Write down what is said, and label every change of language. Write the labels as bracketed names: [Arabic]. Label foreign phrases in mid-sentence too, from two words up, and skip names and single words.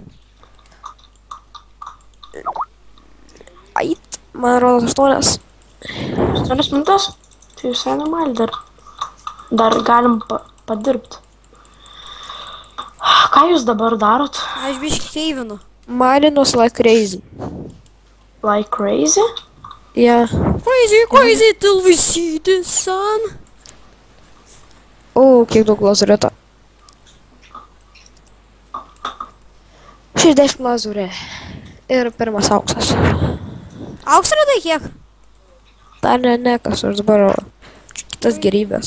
[Lithuanian] Ait, man rodo 8. 8 minutės? Tai visai normaliai dar. Dar galim padirbti. Ką jūs dabar darot? Aš biškį keivinu. [English] Marinus like crazy. Like crazy? Yeah. Crazy till we see the sun. [Lithuanian] O, kiek daug lazurito. 60 lazurė. Ir pirmas auksas. Auksą radai kiek? Dar ne, kas aš dabar kitas gerybės.